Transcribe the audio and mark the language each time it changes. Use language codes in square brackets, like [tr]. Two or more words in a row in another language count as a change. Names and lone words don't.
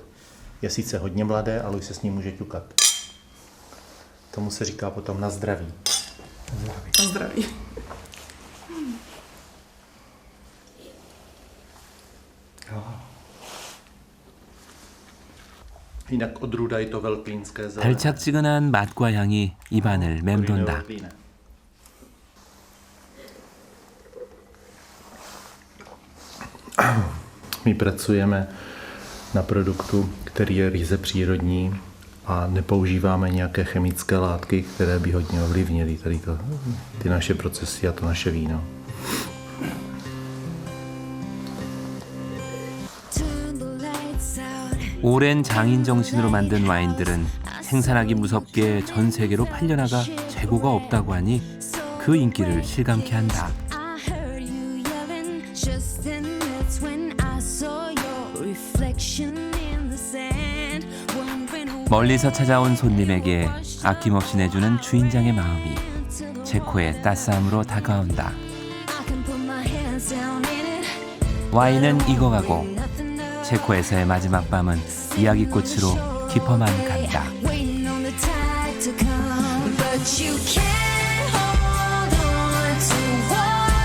[cs] Je sice hodně mladé, ale už se s ním může ťukat. Tomu se říká potom na zdraví. Na zdraví. Jinak odrůda je to veltlínské zelené. [ko] 달짝지근한 맛과 향이 입안을 맴돈다. [cs] My pracujeme na produktu, který je ryze přírodní a nepoužíváme nějaké chemické látky, které by hodně ovlivnily tady ty naše procesy a to naše víno. [ko] 오랜 장인 정신으로 만든 와인들은 생산하기 무섭게 전 세계로 팔려나가 재고가 없다고 하니 그 인기를 실감케 한다. 멀리서 찾아온 손님에게 아낌없이 내주는 주인장의 마음이 체코의 따스함으로 다가온다. 와인은 익어가고 체코에서의 마지막 밤은 이야기꽃으로 깊어만 간다. [en] But you can't hold on to what